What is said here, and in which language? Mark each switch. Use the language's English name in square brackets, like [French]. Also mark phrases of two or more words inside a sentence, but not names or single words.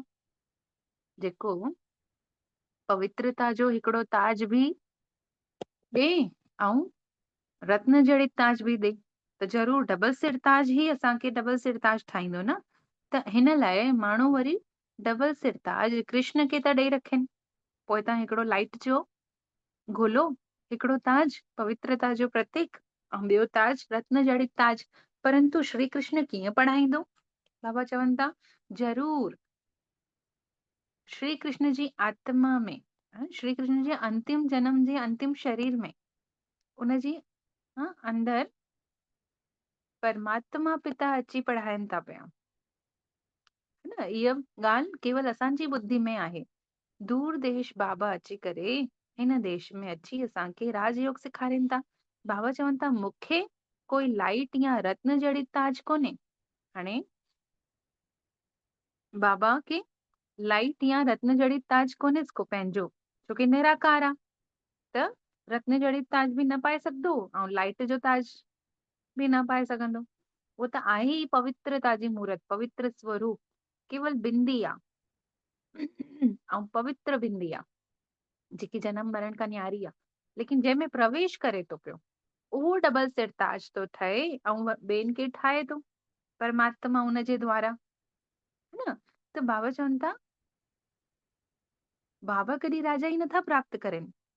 [Sindhi] जेको पवित्रता जो हिकिड़ो ताज बि ॾे ऐं रत्न जड़ित ताज बि ॾे, त ज़रूर डबल सिरताज ई असांखे डबल सिरताज ठाहींदो न। त हिन लाइ माण्हू वरी डबल सिरताज कृष्ण खे था ॾेई रखनि। पोइ तव्हां हिकिड़ो लाइट जो गोलो, हिकिड़ो ताज पवित्रता जो प्रतीक ऐं ॿियो ताज रत्न जड़ित ताज। परंतु श्री कृष्ण कीअं पढ़ाईंदो? बाबा चवनि था, ज़रूर श्री कृष्ण जी आत्मा में, श्री कृष्ण जे अंतिम जन्म जे अंतिम शरीर में, उनजी अंदर परमात्मा पिता अची पढ़ाइनि था पिया। न, इहा ॻाल्हि केवल असांजी ॿुधी में आहे। दूर देश बाबा अची करे हिन देश में अची असांखे राजयोग सेखारीनि था। बाबा चवनि था, मूंखे कोई लाइट या रत्न जड़ित ताज कोन्हे। हाणे बाबा खे लाइट या रत्न जड़ित ताज कोन्हे को पंहिंजो, छोकी निराकार आहे। त रत्न जड़ित ताज बि न पाए सघंदो ऐं लाइट जो ताज बि न पाए सघंदो। वो त आहे ई पवित्रता जी मूर्त, पवित्र स्वरूप, केवल बिंदी आहे ऐं पवित्र बिंदी आहे जेकी जनम मरण खां न्यारी आहे। लेकिन जंहिंमें प्रवेश करे थो पियो, उहो डबल सिरताज थो ठहे ऐं ॿियनि खे ठाहे थो परमात्मा उन जे द्वारा। न, त बाबा चवनि था, बाबा कॾहिं राजा ई नथा प्राप्त करेनि।